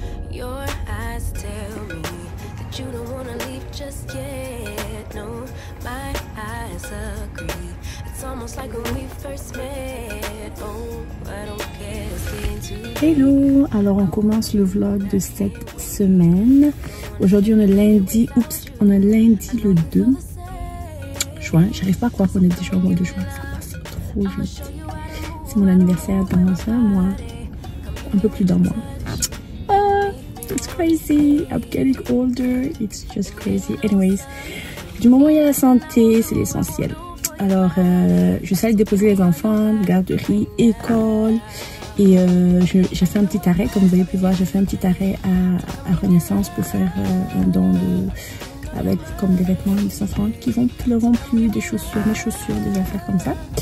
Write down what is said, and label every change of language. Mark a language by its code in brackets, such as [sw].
[en] Your eyes tell me that you don't wanna leave just yet. No, my eyes agree. It's almost like when we first met. Oh, I don't care, it's getting too. [fr] Hello, alors on commence le vlog de cette semaine. Aujourd'hui on est lundi, on est lundi le 2 juin. J'arrive pas à croire qu'on est déjà au mois de juin, ça passe trop vite. C'est mon anniversaire dans un mois, un peu plus d'un mois. [en] It's crazy, I'm getting older, it's just crazy. [fr] Anyways, du moment où il y a la santé, c'est l'essentiel. Alors, je suis allée déposer les enfants, garderie, école. Et j'ai fait un petit arrêt, comme vous avez pu voir, j'ai fait un petit arrêt à Renaissance pour faire un don avec comme des vêtements des enfants qui leur vont plus, des chaussures, mes chaussures, des affaires comme ça.